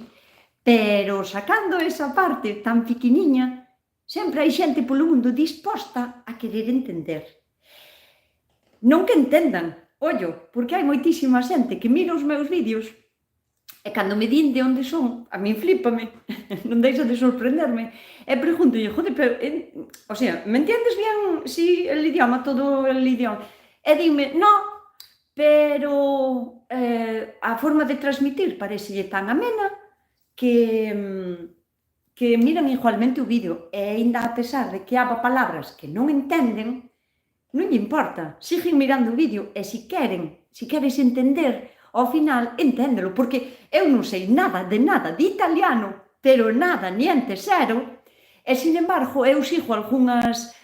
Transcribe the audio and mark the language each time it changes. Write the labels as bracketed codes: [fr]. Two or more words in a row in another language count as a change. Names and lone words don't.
[gl] Pero sacando esa parte tan pequeniña, sempre hai xente polo mundo disposta a querer entender. Non que entendan, ollo, porque hai moitísima xente que mira os meus vídeos e cando me din de onde son, a min flípame, non deixa de sorprenderme. E preguntolle, joder, pero, [es] o sea, me entiendes bien si el idioma, todo el idioma? [gl] E dime, no, pero a forma de transmitir parecelle tan amena que miran igualmente o vídeo e aínda a pesar de que haba palabras que non entenden, non lle importa, siguen mirando o vídeo e se queres entender, ao final, enténdelo, porque eu non sei nada de italiano, pero nada, niente, cero, e, [es] sin embargo, [gl] eu sigo algunhas